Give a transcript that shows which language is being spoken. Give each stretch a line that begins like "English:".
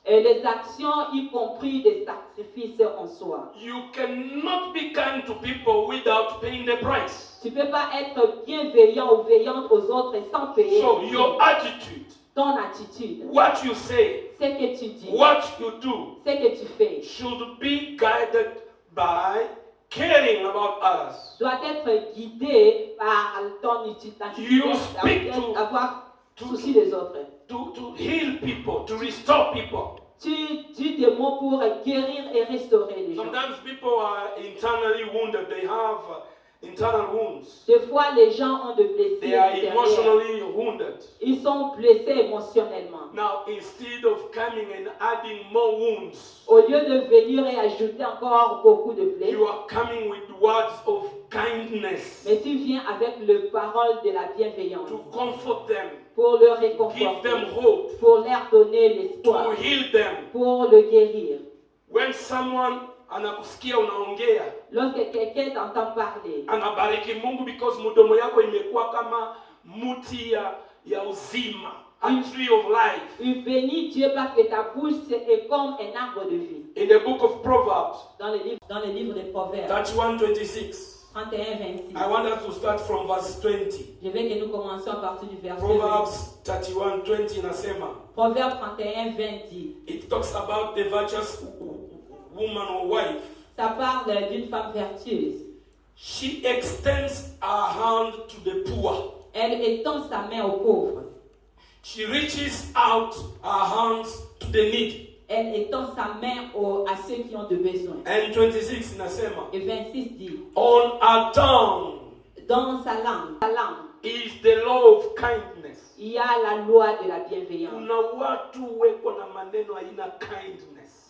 French: Et les actions, y compris des sacrifices en soi.
English: You cannot be kind to people without paying the price.
French: Tu ne peux pas être bienveillant ou veillante aux autres sans payer
English: So your attitude,
French: ton attitude,
English: what you say,
French: ce que tu dis,
English: what you do,
French: ce que tu fais,
English: should be guided by caring about others.
French: doit être guidé par ton
English: You
French: attitude,
English: speak to-
French: avoir souci des autres.
English: To heal people, to restore people.
French: Tu dis des mots pour guérir et restaurer les gens.
English: Sometimes people are internally wounded. They have internal wounds.
French: Des fois, les gens ont de blessures
English: They are
French: intérieures.
English: emotionally wounded.
French: Ils sont blessés émotionnellement.
English: Now, instead of coming and adding more wounds,
French: Au lieu de venir et ajouter encore beaucoup de plaies,
English: you are coming with words of kindness
French: mais tu viens avec le parole de la bienveillance
English: to comfort them,
French: pour le
English: give
French: réconforter,
English: them hope,
French: pour leur donner
English: to
French: l'espoir,
English: heal them.
French: pour le guérir.
English: When someone
Swahili: anakusikia unaongea,
French: Lorsque quelqu'un t'entend parler,
Swahili: anabariki Mungu
English: because
Swahili: mudomo yako imekuwa kama muti ya uzima,
English: a tree of life.
French: il bénit Dieu parce que ta bouche est comme un arbre de vie.
English: In the book of Proverbs,
French: Dans le livre des Proverbes 31:26, 31-26,
English: I want us to start from verse 20.
French: je veux que nous commencions à partir du verset 20.
English: Proverbs 31:20
Swahili: inasema,
French: Proverbe 31-20 dit,
English: it talks about the virtuous woman or wife.
French: ça parle d'une femme vertueuse.
English: She extends her hand to the poor.
French: Elle étend sa main aux pauvres.
English: She reaches out her hands to the needy.
French: Elle étend sa main à ceux qui ont de besoin.
English: And 26
Swahili: inasema,
French: Et 26 dit,
English: on her tongue
French: dans sa langue,
English: is the law of kindness.
French: il y a la loi de la bienveillance.
Swahili: Kuna watu weko na maneno haina kindness.